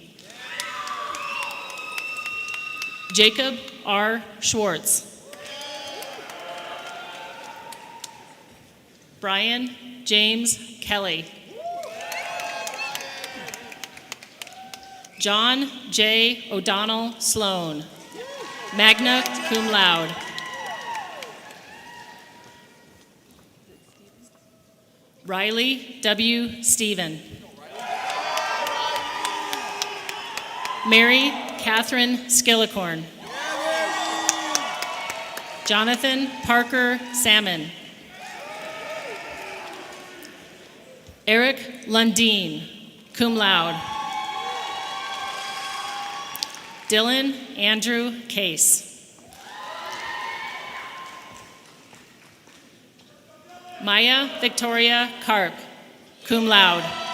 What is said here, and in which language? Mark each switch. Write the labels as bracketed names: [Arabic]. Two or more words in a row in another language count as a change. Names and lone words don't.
[English] Jacob R. Schwartz. Brian James Kelly. John J. O'Donnell Sloan, [Latin] magna cum laude. [English] Riley W. Stephen. Mary Catherine Skillicorn. Jonathan Parker Salmon. Eric Lundeen, [Latin] cum laude. [English] Dylan Andrew Case. Maya Victoria Karp, [Latin] cum laude.